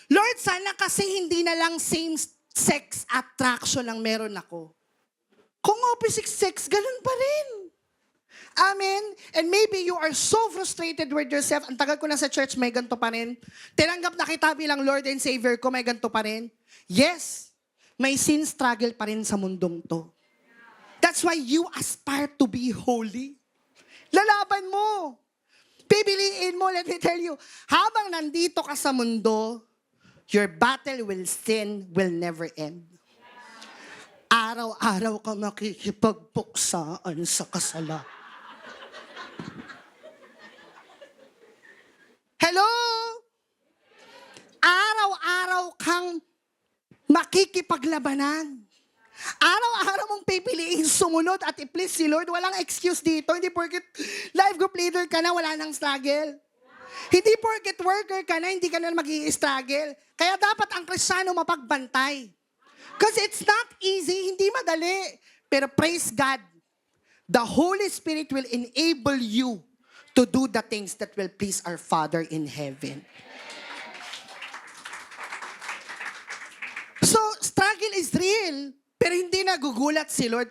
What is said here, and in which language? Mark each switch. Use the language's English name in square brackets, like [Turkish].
[Filipino] Lord, sana kasi hindi na lang same-sex attraction ang meron ako. Kung opposite sex, ganun pa rin. Amen? [English] And maybe you are so frustrated with yourself. [Filipino] Ang tagal ko na sa church, may ganito pa rin. Tinanggap na kita bilang Lord and Savior ko, may ganito pa rin. Yes, may sin struggle pa rin sa mundong to. [English] That's why you aspire to be holy. [Filipino] Lalaban mo. Pipiliin mo, [English] let me tell you, [Filipino] habang nandito ka sa mundo, [English] your battle with sin will never end. [Filipino] Araw-araw ka makikipagpuksaan sa kasalanan. Hello? Araw-araw kang makikipaglabanan. Araw-araw mong pipiliin sumunod at i-please si Lord. Walang excuse dito. Hindi porket life group leader ka na, wala nang struggle. Hindi porket worker ka na, hindi ka na mag-i-struggle. Kaya dapat ang Kristiyano mapagbantay. [English] Because it's not easy, [Filipino] hindi madali. [English] Pero praise God, the Holy Spirit will enable you to do the things that will please our Father in heaven. [Filipino] So, [English] struggle is real, [Filipino] pero hindi nagugulat si Lord.